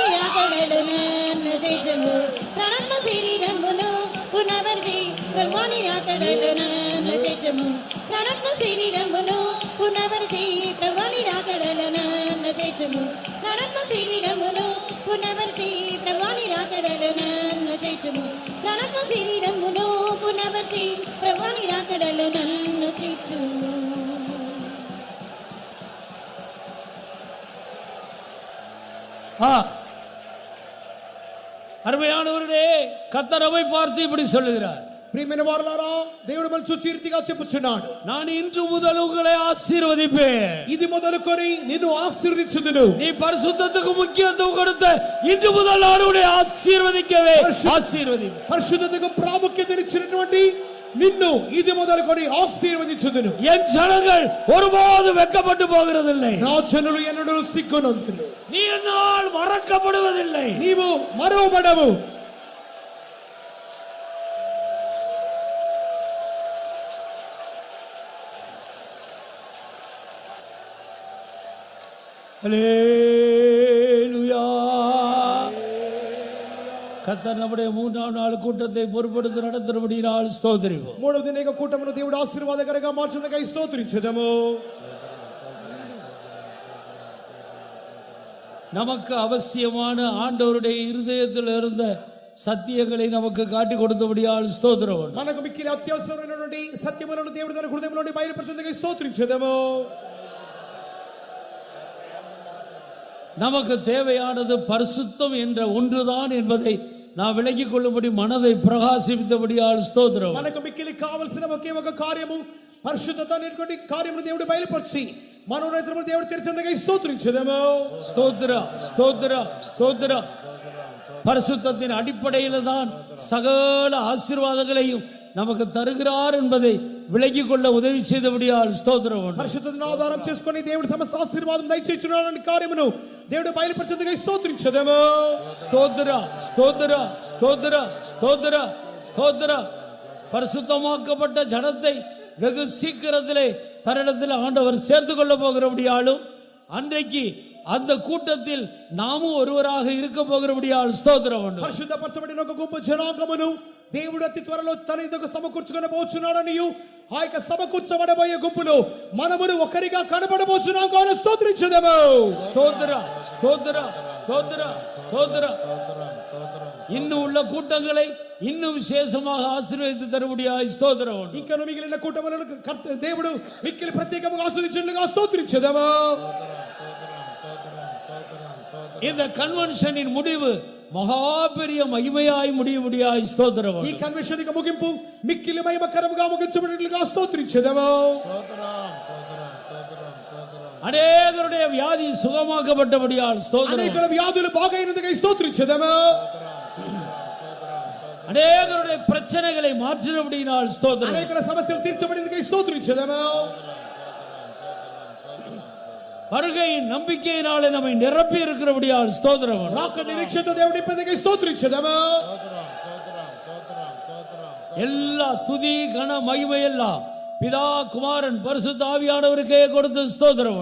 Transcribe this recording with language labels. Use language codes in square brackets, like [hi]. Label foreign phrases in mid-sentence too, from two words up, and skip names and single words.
[te] రాకడలు నన్ను చేర్చుము ప్రాణాత్మ శరీరమును పునఃపరిచి ప్రభువని రాకడలు నన్ను చేర్చుము ప్రాణాత్మ శరీరమును పునఃపరిచి ప్రభువని రాకడలు నన్ను చేర్చుము ప్రాణాత్మ శరీరమును పునఃపరిచి ప్రభువని రాకడలు నన్ను చేర్చుము ప్రాణాత్మ శరీరమును పునఃపరిచి ప్రభువని రాకడలు నన్ను చేర్చుము. [ta] அருமையானவர்களே, கர்த்தர் நம்மை பார்த்து இப்படி சொல்லுகிறார். [te] ప్రియమైన వారలారా, దేవుడు మనల్ని చూచి ఈ రీతిగా చెప్పుచున్నాడు, [ta] நான் இன்று முதல் உங்களை ஆசீர்வதிப்பேன். [te] ఇది మొదలుకొని నిన్ను ఆశీర్వదించుదును. [ta] நீ பரிசுத்தத்துக்கு முக்கியத்துவம் கொடுத்த இன்று முதல் நான் உன்னை ஆசீர்வதிக்கவே ஆசீர்வதிப்பேன். [te] పరిశుద్ధతకు ప్రాముఖ్యతనిచ్చినటువంటి నిన్ను ఇది మొదలుకొని ఆశీర్వదించుదును. [ta] என் ஜனங்கள் ஒருபோதும் வெட்கப்பட்டு போகிறதில்லை. [te] నా జనులు ఎన్నడూ సిగ్గునందును. [ta] நீ என்னால் மறக்கப்படுவதில்லை. [te] నీవు మరువబడవు. [ta] அல்லேலூயா. கர்த்தர் நம்முடைய 3ஆம் நாள் கூட்டத்தை பொறுப்படுத்தி நடத்தும்படியால் ஸ்தோத்திரிப்போம். [te] మూడవ దిన కూటమును దేవుడు ఆశీర్వాదకరంగా మార్చుటకై స్తోత్రించుదము. [ta] நமக்கு அவசியமான ஆண்டவருடைய இருதயத்தில் இருந்த சத்தியங்களை நமக்கு காட்டி கொடுத்தபடியால் ஸ்தோத்திரம். [te] మనకు మిక్కిలి అత్యవసరమైనటువంటి సత్యములను దేవుడు తన హృదయంలోని బయలుపరచుటకై స్తోత్రించుదము. [ta] நமக்கு தேவையானது பரிசுத்தம் என்ற ஒன்றுதான் என்பதை நான் விளங்கிக் கொள்ளும்படி மனதை பிரகாசித்தபடியால் ஸ்தோத்திரம். [te] మనకు మిక్కిలి కావాల్సిన ఒకే ఒక కార్యము పరిశుద్ధత అనేటువంటి కార్యమును దేవుడు బయలుపరిచి మనోనేత్రములు దేవుడు తెరిచేందుకు స్తోత్రించుదము. [ta] ஸ்தோத்திர ஸ்தோத்திர ஸ்தோத்திர. பரிசுத்தத்தின் அடிப்படையில் தான் சகல ஆசீர்வாதங்களையும் நமக்கு தருகிறார் என்பதை விளங்கிக் கொள்ள உதவி செய்தபடியால் ஸ்தோத்திரம். [te] పరిశుద్ధతను ఆధారం చేసుకొని దేవుడు సమస్త ఆశీర్వాదం దయచేయుచున్నాడని కార్యమును దేవుడు బయలుపరిచేందుకు స్తోత్రించుదము. [ta] ஸ்தோத்திர ஸ்தோத்திர ஸ்தோத்திர ஸ்தோத்திர ஸ்தோத்திர. பரிசுத்தமாக்கப்பட்ட ஜனத்தை வெகு சீக்கிரத்திலே தன்னிடத்தில் ஆண்டவர் சேர்த்து கொள்ள போகிறபடியாலும் அன்றைக்கு அந்த கூட்டத்தில் நாமும் ஒருவராக இருக்க போகிறபடியால் ஸ்தோத்திரம். [te] పరిశుద్ధపరచబడిన ఒక గొప్ప జనాంగమును దేవుడు అతి త్వరలో తన ఎదుగు సమకూర్చుకొనబోచున్నాడనియు ఆ యొక్క సమకూర్చబడబోయే గుంపులో మనమును ఒకరిగా కనబడబోచున్నాం కావున స్తోత్రించుదము. [ta] ஸ்தோத்திர ஸ்தோத்திர ஸ்தோத்திர ஸ்தோத்திர. இன்னும் உள்ள கூட்டங்களை இன்னும் விசேஷமாக ஆசீர்வதித்து தரும்படியாய் ஸ்தோத்திரம். [te] ఇంకా మిగిలిన కూటములను దేవుడు మిక్కిలి ప్రత్యేకంగా ఆశీర్వదించునుగా స్తోత్రించుదము. [ta] இந்த கன்வென்ஷனின் முடிவு மகா பெரிய மகிமையாய் முடியும்படியாய் ஸ்தோத்திரம். [te] ఈ కన్వెన్షన్ యొక్క ముగింపు మిక్కిలి మహిమకరముగా ముగించబడినట్లుగా స్తోత్రించుదము. [ta] அநேகருடைய வியாதி சுகமாக்கப்பட்டபடியால் ஸ்தோத்திரம். [te] అనేకుల వ్యాధులు బాగైనందుకు స్తోత్రించుదము. [ta] அநேகருடைய பிரச்சனைகளை மாற்றினபடியால் ஸ்தோத்திரம். [te] అనేకుల సమస్యలు తీర్చబడినందుకు స్తోత్రించుదము. [ta] வருகையின் நம்பிக்கையினாலே நம்மை நிரப்பி இருக்கிறபடியால் ஸ்தோத்திரம். [te] రాక నిరీక్షతో దేవుడు నింపినందుకు స్తోత్రించుదము. [ta] எல்லா துதி கன மகிமை எல்லாம் பிதா குமாரன் பரிசுத்த ஆவியானவருக்கே கொடுத்து ஸ்தோத்திரம்.